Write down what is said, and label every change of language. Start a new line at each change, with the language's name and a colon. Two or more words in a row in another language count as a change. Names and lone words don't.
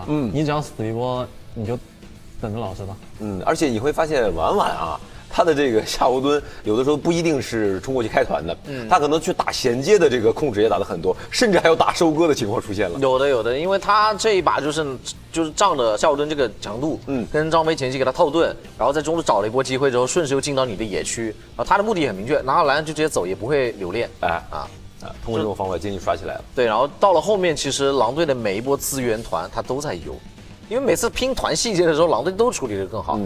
Chinese: 你只要死一波，你就等着老實吧。而且你會發現婉婉啊，他的這個夏侯惇有的時候不一定是衝過去開團的，他可能去打銜接的這個控制也打得很多，甚至還有打收割的情況出現了。有的，因為他這一把就是仗着夏侯惇這個強度，跟張飛前期給他套盾，然後在中路找了一波機會之後，順勢又進到你的野區，然後他的目的也很明確，拿到藍就直接走，也不會留戀。通過這種方法經濟刷起來了。對，然後到了後面，其實狼隊的每一波資源團他都在游。因為每次拼團細節的時候，狼隊都處理得更好。